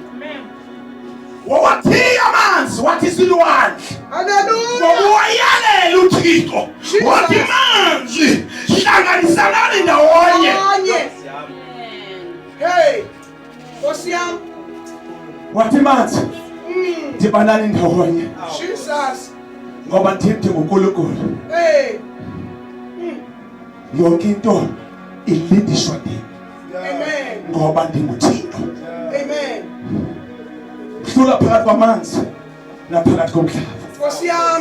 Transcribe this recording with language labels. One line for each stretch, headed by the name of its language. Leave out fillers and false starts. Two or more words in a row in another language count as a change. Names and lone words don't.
Xhosa: wawathiya amanzi wathi isilwandle Hallelujah. ngokuwayalela uThixo wathi manzi hlanganisanani ndawonye
Zulu: Ndawonye. Hey. Nkosi yami.
Xhosa: wathi manzi dibanani ndawonye Jesus.
Zulu: ngoba ndithi nguNkulunkulu Hey.
Xhosa: yonke into ilindiswa ndim Amen. ngoba ndinguThixo Amen. hlula phakathi kwamanzi naphakathi komhlaba
Zulu: Nkosi yami.